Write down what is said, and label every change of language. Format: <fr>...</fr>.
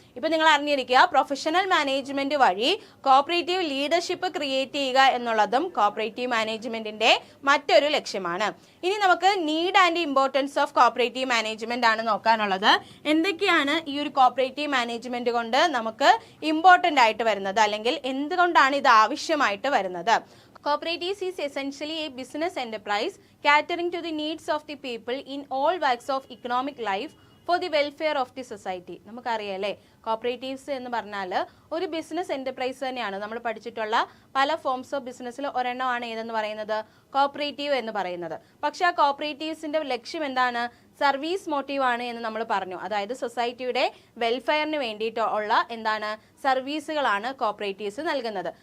<ml>ഇപ്പൊ നിങ്ങൾ അറിഞ്ഞിരിക്കുക, പ്രൊഫഷണൽ മാനേജ്മെന്റ് വഴി കോപ്പറേറ്റീവ് ലീഡർഷിപ്പ് ക്രിയേറ്റ് ചെയ്യുക എന്നുള്ളതും കോപ്പറേറ്റീവ് മാനേജ്മെന്റിന്റെ മറ്റൊരു ലക്ഷ്യമാണ്. ഇനി നമുക്ക്</ml> <en>need and importance of cooperative management</en> <ml>ആണ് നോക്കാനുള്ളത്. എന്തൊക്കെയാണ് ഈ ഒരു കോപ്പറേറ്റീവ് മാനേജ്മെന്റ് കൊണ്ട് നമുക്ക് ഇമ്പോർട്ടന്റ് ആയിട്ട് വരുന്നത്, അല്ലെങ്കിൽ എന്തുകൊണ്ടാണ് ഇത് ആവശ്യമായിട്ട് വരുന്നത്?</ml> <en>Cooperatives is essentially a business enterprise catering to the needs of the people in all walks of economic life for the welfare of the society.</en> <ml>നമുക്കറിയാലേ cooperatives എന്ന് പറഞ്ഞാൽ ഒരു ബിസിനസ് എന്റർപ്രൈസ് തന്നെയാണ്. നമ്മൾ പഠിച്ചിട്ടുള്ള പല ഫോംസ് ഓഫ് ബിസിനസ്സിൽ ഒരെണ്ണമാണ് ഏതെന്ന് പറയുന്നത്? കോപ്പറേറ്റീവ് എന്ന് പറയുന്നത്. പക്ഷെ ആ കോപ്പറേറ്റീവ്സിന്റെ ലക്ഷ്യം എന്താണ്? സർവീസ് മോട്ടീവ് ആണ് എന്ന് നമ്മൾ പറഞ്ഞു. അതായത് സൊസൈറ്റിയുടെ വെൽഫെയറിന് വേണ്ടിയിട്ട് ഉള്ള എന്താണ് സർവീസുകളാണ് കോപ്പറേറ്റീവ്സ് നൽകുന്നത്.</ml>